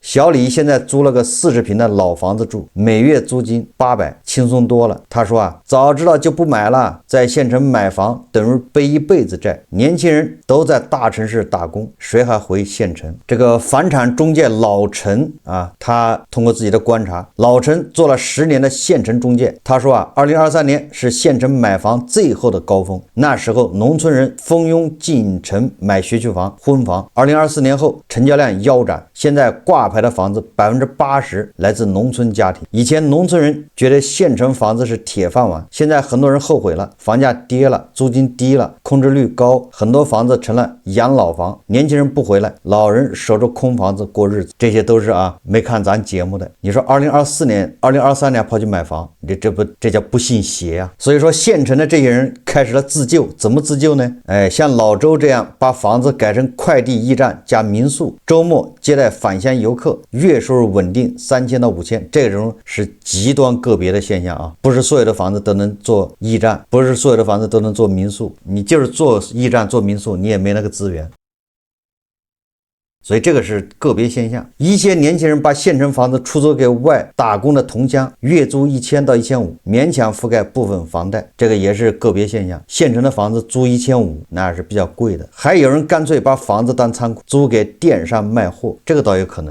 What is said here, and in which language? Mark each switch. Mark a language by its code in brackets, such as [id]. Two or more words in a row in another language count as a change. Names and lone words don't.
[zh] 小李現在租了個40平的老房子住，每月租金800，輕鬆多了。他說啊，早知道就不買了，在縣城買房等於背一輩子債。年輕人都在大城市打工，誰還回縣城？這個房產中介老陳啊，他通過自己的觀察，老陳做了10年的县城中介，他說啊，2023年是县城买房最後的高峰，那时候農村人蜂擁進城買學區房、婚房。2024年後成交量腰斬，現在掛牌的房子80%來自農村家庭。以前農村人覺得縣城房子是鐵飯碗，現在很多人後悔了，房價跌了，租金低了，空置率高，很多房子成了養老房，年輕人不回来，老人守着空房子过日子。这些都是没看咱節目的。你說2024年、2023年跑去買房，這叫不信邪啊！所以說縣城的這些人開始了自救，怎麼自救呢？像老周這樣把房子改成快遞驿站加民宿，周末接待返鄉遊客，月收入穩定3000到5000，這種是極端個別的現象啊！不是所有的房子都能做驿站，不是所有的房子都能做民宿，你就是做驿站做民宿，你也没那個資源。所以這個是個別現象，一些年輕人把縣城房子出租給外打工的同鄉，月租1000到1500，勉強覆蓋部分房貸，這個也是個別現象。縣城的房子租1500，那是比較貴的。還有人乾脆把房子當倉庫，租給電商賣貨，這個倒有可能。